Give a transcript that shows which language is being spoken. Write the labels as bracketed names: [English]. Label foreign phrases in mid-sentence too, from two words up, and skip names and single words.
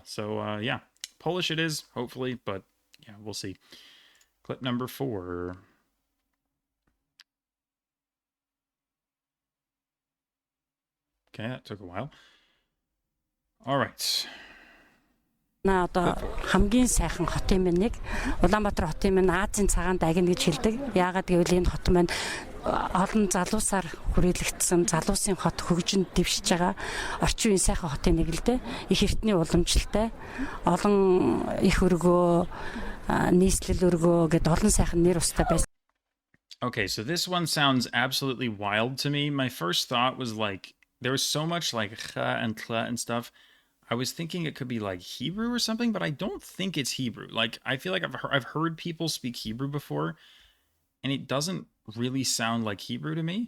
[English] So yeah, Polish it is, hopefully, but yeah, we'll see. Clip number 4. Okay, that took a while. All right. [Mongolian] На одоо хамгийн сайхан хотын минь нэг Улаанбаатар хотын минь Азийн цагаан дагна гэж хэлдэг. Яагаад гэвэл энэ хот маань олон залуусаар хүрээлэгдсэн залуусын хот хөгжинд дэвшиж байгаа орчин үеийн сайхан хотын нэг л дээ. Их эртний уламжлалтай, олон их өргөө, нийслэл өргөө гэд олон сайхан нэр устай байсан. [English] Okay, so this one sounds absolutely wild to me. My first thought was like there was so much like kha and tla and stuff. I was thinking it could be like Hebrew or something, but I don't think it's Hebrew. Like, I feel like I've heard people speak Hebrew before, and it doesn't really sound like Hebrew to me.